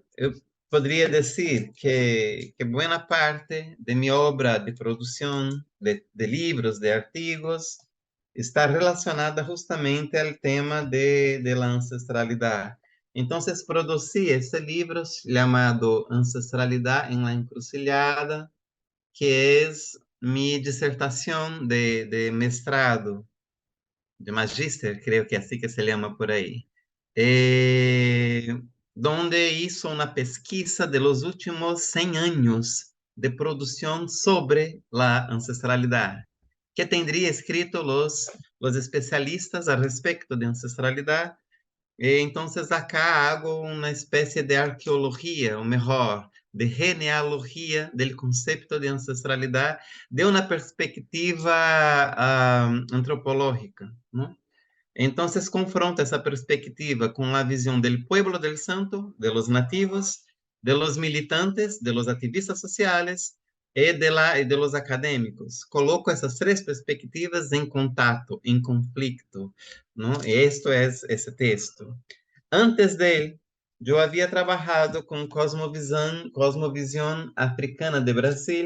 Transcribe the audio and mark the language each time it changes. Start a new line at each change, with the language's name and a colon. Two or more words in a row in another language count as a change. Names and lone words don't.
Portuguese: Eu poderia dizer que boa parte de minha obra de produção de livros, de artigos, está relacionada justamente ao tema
Spanish: de la
Portuguese: ancestralidade. Então, produzi esse livro chamado Ancestralidade em la Encruzilhada, que é minha dissertação de mestrado, de magíster, creio que é assim que se chama por aí.
Spanish: Donde hizo una pesquisa de los últimos 100 años de producción sobre la ancestralidad, que tendría escrito los especialistas al respecto de ancestralidad. Entonces acá hago una especie de arqueología, o mejor, de genealogía del concepto de ancestralidad de una perspectiva antropológica, ¿no?
Portuguese: Então, confronta essa perspectiva com a visão do pueblo
Spanish: del santo, de los
Portuguese: nativos,
Spanish: de los
Portuguese: militantes, de los ativistas sociais de los acadêmicos. Coloco essas três perspectivas em contato, em conflito, não? E isto é esse texto. Antes dele, eu havia trabalhado com Cosmovisão Africana de Brasil.